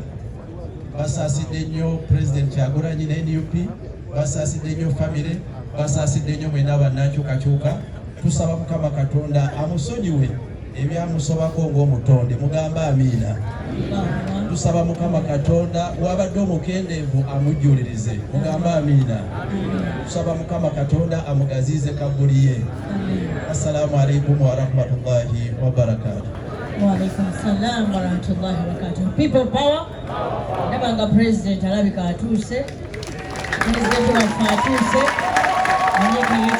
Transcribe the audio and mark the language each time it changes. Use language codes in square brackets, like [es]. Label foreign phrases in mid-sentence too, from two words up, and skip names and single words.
[lg] Basaasidde nnyo Pulezidenti Kyagulanyi ne NUP, basaasidde nnyo famire, basaasidde nnyo mwena bannankyukakyuka. Tusaba Mukama Katonda amusonyiwe ebyamusobako ng'omutonde, mugamba amiina. Tusaba Mukama Katonda wabadde omukendeevu amujjulirize, mugamba amiina. Tusaba Mukama Katonda amugaziize kabbuli ye. [ar] السلام عليكم ورحمة الله وبركاته. وعليكم السلام ورحمة الله وبركاته. [en] People power. [lg] Nabanga President alabika atuuse. President waffe atuuse.